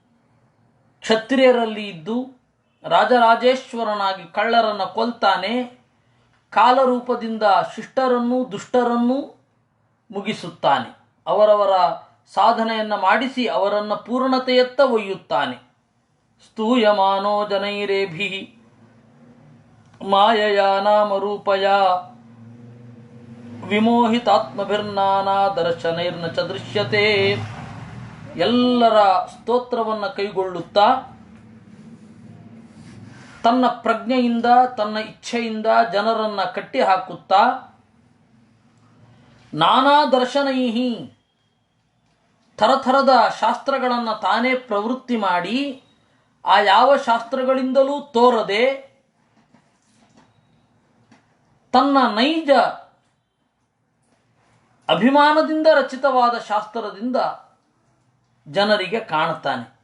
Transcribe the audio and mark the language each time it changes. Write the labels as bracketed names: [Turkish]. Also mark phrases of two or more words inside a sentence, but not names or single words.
[Kannada] ಕ್ಷತ್ರಿಯರಲ್ಲಿ ಇದ್ದು ರಾಜರಾಜೇಶ್ವರನಾಗಿ ಕಳ್ಳರನ್ನು ಕೊಲ್ತಾನೆ. ಕಾಲರೂಪದಿಂದ ಶಿಷ್ಟರನ್ನೂ ದುಷ್ಟರನ್ನೂ ಮುಗಿಸುತ್ತಾನೆ. ಅವರವರ ಸಾಧನೆಯನ್ನು ಮಾಡಿಸಿ ಅವರನ್ನು ಪೂರ್ಣತೆಯತ್ತ ಒಯ್ಯುತ್ತಾನೆ. [Sanskrit] ಸ್ತೂಯಮಾನೋ ಜನೈರೇಭಿ ಮಾಯಯ ನಾಮರೂಪಯ ವಿಮೋಹಿತಾತ್ಮಭಿರ್ನಾನಾ ದರ್ಶನೈರ್ನ ಚ ದೃಶ್ಯತೆ. [Kannada] ಎಲ್ಲರ ಸ್ತೋತ್ರವನ್ನು ಕೈಗೊಳ್ಳುತ್ತಾ ತನ್ನ ಪ್ರಜ್ಞೆಯಿಂದ ತನ್ನ ಇಚ್ಛೆಯಿಂದ ಜನರನ್ನು ಕಟ್ಟಿ ಹಾಕುತ್ತಾ [Sanskrit] ನಾನಾ ದರ್ಶನೈಹಿ [Kannada] ಥರಥರದ ಶಾಸ್ತ್ರಗಳನ್ನು ತಾನೇ ಪ್ರವೃತ್ತಿ ಮಾಡಿ ಆ ಯಾವ ಶಾಸ್ತ್ರಗಳಿಂದಲೂ ತೋರದೆ ತನ್ನ ನೈಜ ಅಭಿಮಾನದಿಂದ ರಚಿತವಾದ ಶಾಸ್ತ್ರದಿಂದ ಜನರಿಗೆ ಕಾಣುತ್ತಾನೆ.